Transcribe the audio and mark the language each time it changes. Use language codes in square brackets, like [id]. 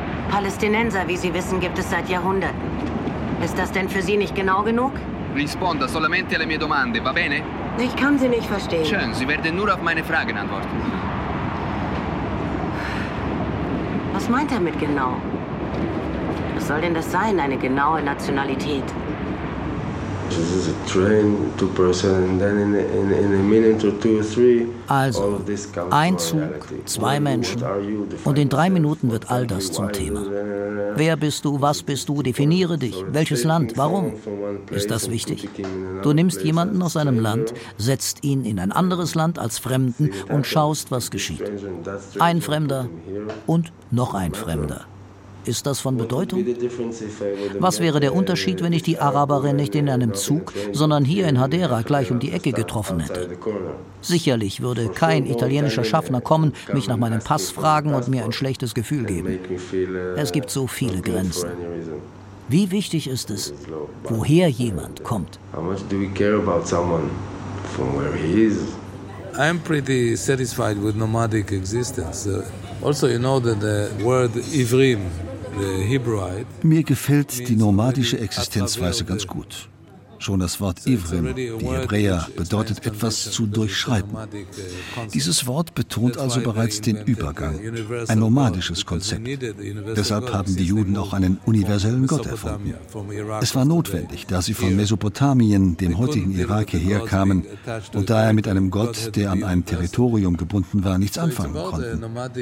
[de] Palästinenser, wie Sie wissen, gibt es seit Jahrhunderten. Ist das denn für Sie nicht genau genug? [it] Risponda solamente alle mie domande, va bene? [de] Ich kann Sie nicht verstehen. Schön, Sie werden nur auf meine Fragen antworten. Was meint er mit genau? Was soll denn das sein, eine genaue Nationalität? [en] This is a train to Brussels and then in a minute or two or three. [de] Also, ein Zug, zwei Menschen und in drei Minuten wird all das zum Thema. Wer bist du, was bist du, definiere dich, welches Land, warum? Ist das wichtig? Du nimmst jemanden aus einem Land, setzt ihn in ein anderes Land als Fremden und schaust, was geschieht. Ein Fremder und noch ein Fremder. Ist das von Bedeutung? Was wäre der Unterschied, wenn ich die Araberin nicht in einem Zug, sondern hier in Hadera gleich um die Ecke getroffen hätte? Sicherlich würde kein italienischer Schaffner kommen, mich nach meinem Pass fragen und mir ein schlechtes Gefühl geben. Es gibt so viele Grenzen. Wie wichtig ist es, woher jemand kommt? [en] I'm pretty satisfied with nomadic existence. Also, you know that the word Ivrim, the Hebrewite. [de] Mir gefällt die nomadische Existenzweise ganz gut. Schon das Wort Ivrim, die Hebräer, bedeutet etwas zu durchschreiten. Dieses Wort betont also bereits den Übergang, ein nomadisches Konzept. Deshalb haben die Juden auch einen universellen Gott erfunden. Es war notwendig, da sie von Mesopotamien, dem heutigen Irak, hierher kamen und daher mit einem Gott, der an ein Territorium gebunden war, nichts anfangen konnten.